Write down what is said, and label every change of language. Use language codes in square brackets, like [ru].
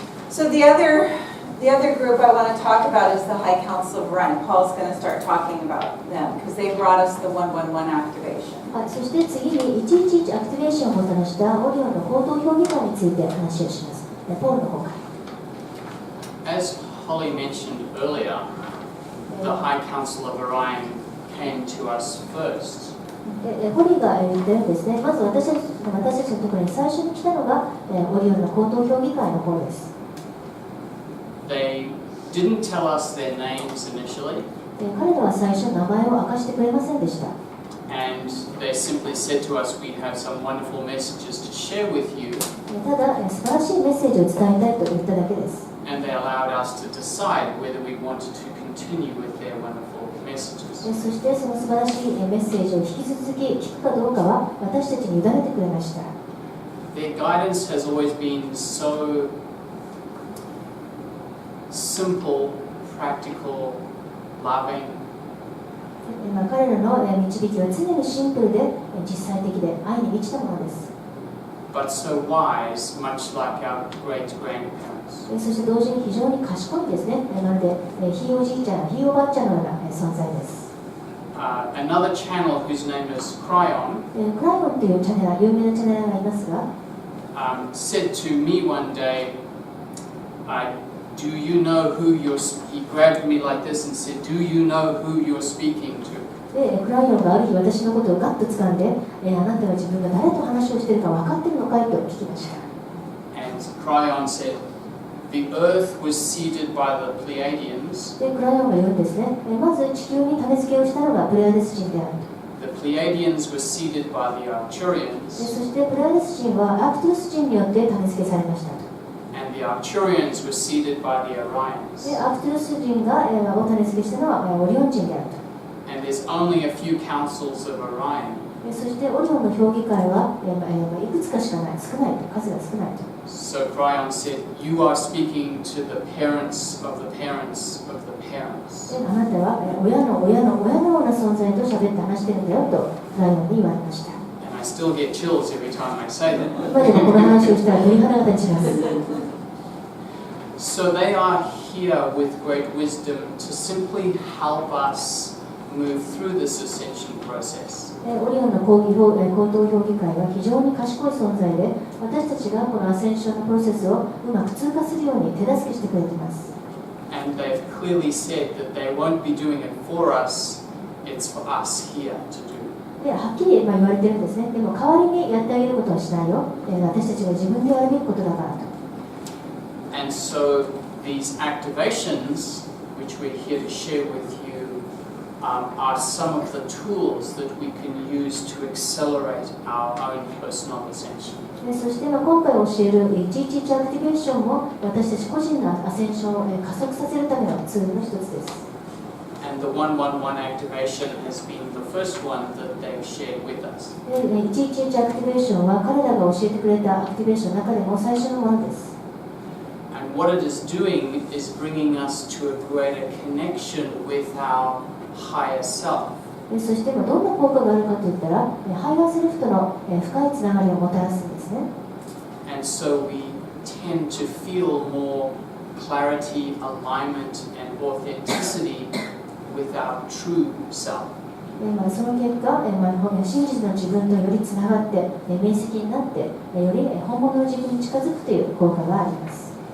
[en] So the other group I want to talk about is the High Council of Orion. Paul's going to start talking about them because they brought us the 111 activation. [ja] はい、そして次に111アクティベーションをもたらしたオリオンの行動評議会について話をします。ポールの方から。 [en] As Holly mentioned earlier, the High Council of Orion came to us first. [ja] ホリーが言ってるんですね。まず私たちのところに最初に来たのがオリオンの行動評議会の方です。 [en] They didn't tell us their names initially. [ja] 彼らは最初名前を明かしてくれませんでした。 [en] And they simply said to us, we have some wonderful messages to share with you. [ja] ただ素晴らしいメッセージを伝えたいと言っただけです。 [en] And they allowed us to decide whether we wanted to continue with their wonderful messages. [ja] そしてその素晴らしいメッセージを引き続き聞くかどうかは私たちに委ねてくれました。 [en] Their guidance has always been so simple, practical, loving. [ja] 彼らの導きは常にシンプルで実際的で愛に満ちたものです。 [en] But so wise, much like our great-grandparents. [ja] そして同時に非常に賢いですね。まるでひいおじいちゃん、ひいおばあちゃんのような存在です。 [en] Another channel whose name is Cryon [ja] クライオンというチャネラー、有名なチャネラーがいますが、 [en] said to me one day, do you know who you're, he grabbed me like this and said, do you know who you're speaking to? [ja] でクライオンがある日私のことをガッと掴んで、あなたは自分が誰と話をしているか分かっているのかいと聞きました。 [en] And Cryon said, the earth was seeded by the Pleiadians. [ja] でクライオンが言うんですね。まず地球に種付けをしたのがプレアデス人であると。 [en] The Pleiadians were seeded by the Arcturians. [ja] そしてプレアデス人はアクトゥルス人によって種付けされましたと。 [en] And the Arcturians were seeded by the Orions. [ja] でアクトゥルス人がを種付けしたのはオリオン人であると。 [en] And there's only a few councils of Orion. [ja] そしてオリオンの評議会はいくつかしかない、数が少ないと。 [en] So Cryon said, "You are speaking to the parents of the parents of the parents." [ja] あなたは親の親の親のような存在と喋って話してるんだよとライオンに言われました。 [en] And I still get chills every time I say that. [ja] 今でもこの話をしたら鳥肌が立ちます。 [en] So they are here with great wisdom to simply help us move through this ascension process. [ja] オリオンの高等評議会は非常に賢い存在で、私たちがこのアセンションのプロセスをうまく通過するように手助けしてくれています。 [en] And they've clearly said that they won't be doing it for us, it's for us here to do. [ja] ではっきり言われてるんですね。でも代わりにやってあげることはしないよ。私たちが自分でやるべきことだからと。 [en] And so these activations, which we're here to share with you, are some of the tools that we can use to accelerate our own personal ascension. [ja] そして今回教える111アクティベーションも私たち個人のアセンションを加速させるためのツールの一つです。 [en] And the 111 activation has been the first one that they've shared with us. [ja] 111アクティベーションは彼らが教えてくれたアクティベーションの中でも最初のものです。 [en] And what it is doing is bringing us to a greater connection with our higher self. [ja] そしてどんな効果があるかといったら、ハイヤーセルフとの深いつながりをもたらすんですね。 [en] And so we tend to feel more clarity, alignment, and authenticity with our true self. [ja] その結果、真実の自分とよりつながって、面積になって、より本物の自分に近づくという効果があります。